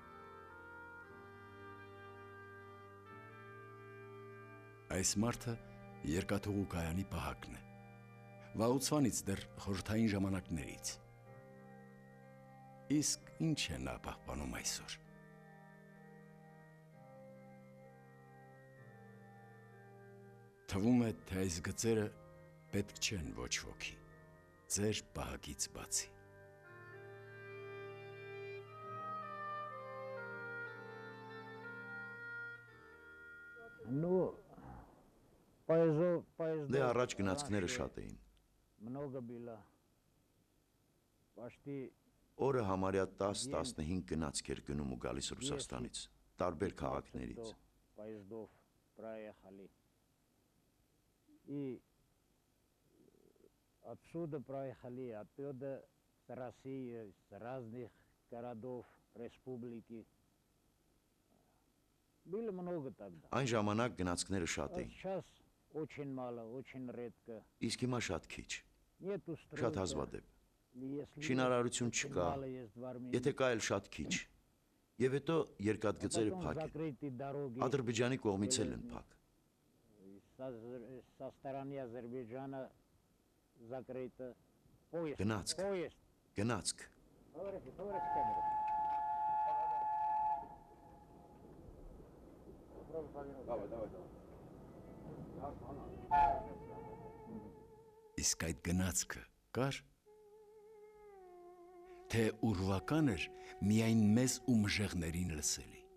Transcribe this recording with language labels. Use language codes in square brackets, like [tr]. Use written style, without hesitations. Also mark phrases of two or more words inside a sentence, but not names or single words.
[hy] Այս մարդը երկաթուղու կայանի պահակն է։ Վաղուց դեռ խորհրդային ժամանակներից։ Իսկ ինչ է նա պահպանում այսօր։ Թվում է, թե այս գծերը պետք չեն ոչ ոքի, ձեր պահակից բացի։ [ru] Ну, поездов [hy] Դե առաջ գնացքները շատ էին։ [ru] много было. Почти [hy] Օրը համարյա 10-15 գնացք էր գնում ու գալիս Ռուսաստանից, տարբեր քաղաքներից։ [ru] поездов проехали. И отсюда проехали, оттуда с России, с разных городов, республики. Было много тогда. [hy] Այն ժամանակ գնացքները շատ էին, [ru] Сейчас очень мало, очень редко. [hy] իսկ հիմա շատ քիչ, [ru] Нету [hy] շատ [ru] стройки. [hy] հազվադեպ։ [ru] Если [hy] Շինարարություն [ru] очень [hy] չկա, [ru] мало есть в Армении. [hy] եթե կա էլ շատ քիչ։ Եվ հետո երկաթգծերը [ru] Потом [hy] փակ են։ [ru] закрыты дороги. [hy] Ադրբեջանի կողմից էլ են փակ։ [ru] Со стороны Азербайджана закрыто. Поезд. [hy] Гнацк. [ru] Поезд. [hy] Գնացք։ [ru] Говорите в камеру. [hy] Իսկ այդ գնացքը կար, թե ուրվական էր միայն մեզ ու մժեղներին լսելի։